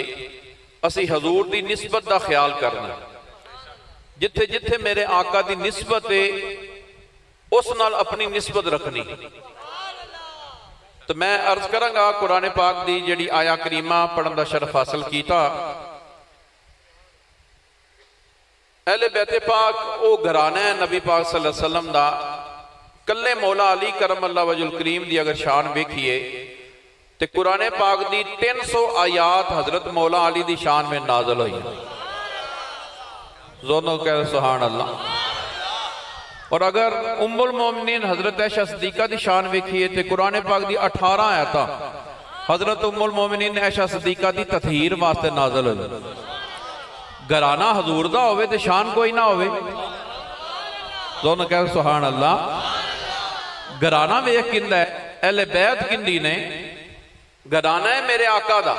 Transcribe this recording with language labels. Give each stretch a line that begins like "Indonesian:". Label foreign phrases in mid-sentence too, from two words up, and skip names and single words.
Punjabi: اسی حضور دی نسبت دا خیال کرنا۔ جتھے جتھے میرے آقا دی نسبت ہے اس نال اپنی نسبت رکھنی. تو میں عرض کراں گا قرآن پاک دی جیہڑی آیہ کریمہ پڑھن دا شرف حاصل کیتا. اہل بیت پاک وہ گھرانہ ہے نبی پاک
Arabic: صلى الله عليه وسلم
Punjabi: دا. کلّے مولا علی
Arabic: كرم الله وجهه الكريم
Punjabi: دی اگر شان ویکھیے تو قرآن پاک دی 300 آیات حضرت مولا علی دی شان میں نازل ہوئی. دونوں کہہ
Arabic: سبحان الله.
Punjabi: اور اگر ام المومنین حضرت عائشہ صدیقہ دی شان ویکھیے تو قرآن پاک دی 18 آیت حضرت ام المومنین عائشہ صدیقہ دی تطہیر واسطے نازل ہوئی. گھرانہ حضور دا ہووے تے شان کوئی نہ ہووے. دونوں کہہ
Arabic: سبحان الله.
Punjabi: گھرانہ ویکھ کیندا ہے، اہل بیت کیندی نے، گھرانہ ہے میرے آقا دا.